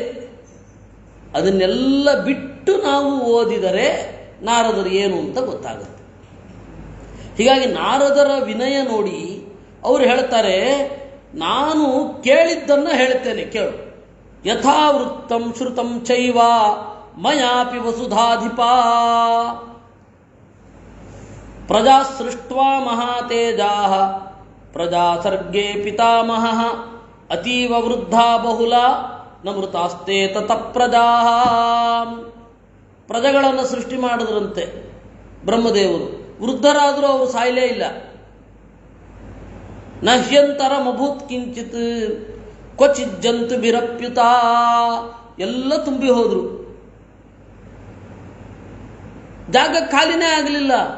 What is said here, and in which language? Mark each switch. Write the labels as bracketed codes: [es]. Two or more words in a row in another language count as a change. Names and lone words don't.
[kn] ಅದನ್ನೆಲ್ಲ ಬಿಟ್ಟು ನಾವು ಓದಿದರೆ ನಾರದರು ಏನು ಅಂತ ಗೊತ್ತಾಗುತ್ತೆ. ಹೀಗಾಗಿ ನಾರದರ ವಿನಯ ನೋಡಿ ಅವರು ಹೇಳ್ತಾರೆ, ನಾನು ಕೇಳಿದ್ದನ್ನು ಹೇಳ್ತೇನೆ ಕೇಳು. [sa] यथावृत्तं श्रुतं चैव मयापि वसुधाधिपा प्रजा सृष्ट्वा महातेजाः प्रजा सर्गे पितामहः अतीव वृद्धा बहुल नमृतास्ते ततः प्रजाः. [kn] ಪ್ರಜೆಗಳನ್ನು ಸೃಷ್ಟಿ ಮಾಡಿದ್ರಂತೆ ಬ್ರಹ್ಮದೇವರು. ವೃದ್ಧರಾದರೂ ಅವರು ಸಾಯಲೇ ಇಲ್ಲ. [sa] नह्यन्तरमभूत् किञ्चित् क्वचित् जन्तु बिरप्युत. [kn] ಎಲ್ಲ ತುಂಬಿ ಹೋದ್ರು, ಜಾಗ ಖಾಲಿನೇ ಆಗಲಿಲ್ಲ.